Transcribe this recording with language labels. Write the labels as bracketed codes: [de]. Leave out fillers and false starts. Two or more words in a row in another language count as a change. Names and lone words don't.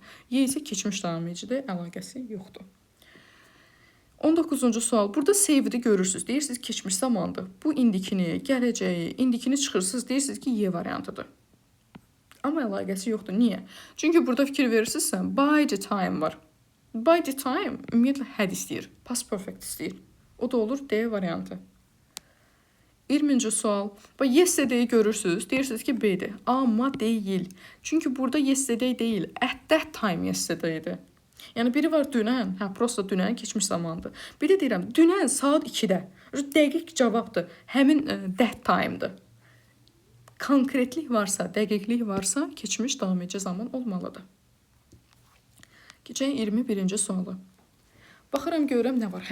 [az] Y isə keçmiş davam edicidir, əlaqəsi yoxdur. 19-cu sual. Burada save-i görürsünüz. Deyirsiniz keçmiş zamandır. Bu indikini, gələcəyi, indikini çıxırsınız. Deyirsiniz ki, Y variantıdır. Amma əlaqəsi yoxdur. Niyə? Çünki burada fikir verirsinizsə, [en] by the time var. By the time ümumiyyətlə had istəyir. Past perfect istəyir. [az] O da olur D variantı. 20-ci sual. Bax, yesterday görürsünüz. Deyirsiniz ki, B-dir. Amma deyil. Çünki burada yesterday deyil. [en] At that time yesterday'dir. [az] Yəni, biri var dünən. Hə, prosta dünən keçmiş zamandır. Bir də deyirəm, dünən saat 2-də. Dəqiq cavabdır. Həmin [en] that time'dır. [az] Konkretlik varsa, dəqiqlik varsa, keçmiş davam edici zaman olmalıdır. Keçək 21-ci sualı. Baxıram, görürəm nə var.